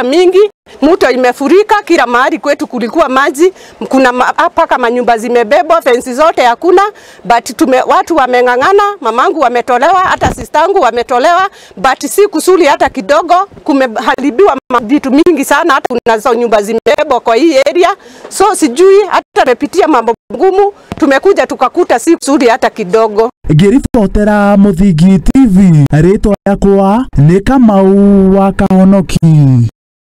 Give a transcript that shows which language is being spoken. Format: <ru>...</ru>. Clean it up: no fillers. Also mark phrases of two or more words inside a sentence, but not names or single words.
<sw>mingi, mto imefurika kila mahali kwetu kulikuwa maji, kuna hapa kama nyumba zimebebwa, fensi zote hakuna, but watu wamengangana, mamangu wametolewa, hata sistangu wametolewa, but si kusuli hata kidogo, kumeharibiwa vitu mingi sana, hata kuna nyumba zimebebwa kwa hii area, so sijui hata tumepitia mambo ngumu, tumekuja tukakuta si kusuli hata kidogo.</sw> <ki>Ngĩribotera Mũthingi TV, rĩtwa yakwa nĩ Kamau wa Kahonoki.</ki>